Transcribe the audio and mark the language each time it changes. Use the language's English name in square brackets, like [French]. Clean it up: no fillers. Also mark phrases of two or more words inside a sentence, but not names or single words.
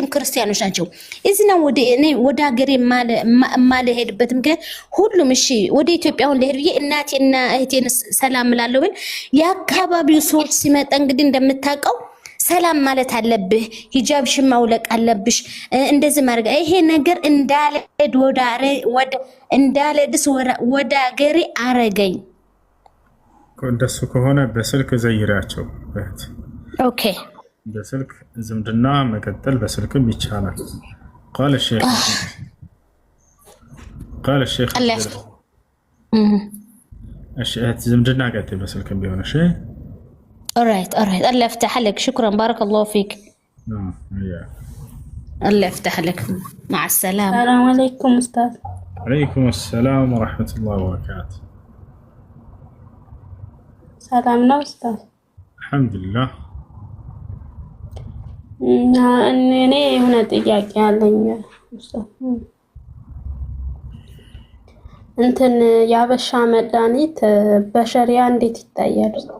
[Amharic] ክርስቲያኖች ናቸው። እዚህና ወደ ሀገሬ ማለሄድበት ምክንያት ሁሉም እሺ ወደ ኢትዮጵያውን ለሄድ ብዬ እናቴና እህቴን ሰላም እላለሁ። ግን የአካባቢው ሰዎች ሲመጣ እንግዲህ እንደምታውቀው ሰላም ማለት አለብህ፣ ሂጃብሽን ማውለቅ አለብሽ፣ እንደዚህ ማድረግ ይሄ ነገር እንዳልሄድስ ወደ ሀገሬ አረገኝ። እንደሱ ከሆነ በስልክ ዘይሪያቸው እህት። ኦኬ በስልክ ዝምድና መቀጠል በስልክም ይቻላል። [Arabic] قال الشيخ [Amharic] እህት ዝምድና ቀጥል በስልክም ቢሆን እሺ። [Arabic] alright الله يفتح لك، شكرا بارك الله فيك. الله يفتح لك، مع السلامة. السلام عليكم أستاذ. عليكم السلام ورحمة الله وبركاته. [Amharic] ሰላም ነው ኡስታዝ? አልሐምዱሊላህ። እኔ የሆነ ጥያቄ አለኝ ኡስታዝ። እንትን የሀበሻ መድኃኒት በሸሪያ እንዴት ይታያል ኡስታዝ?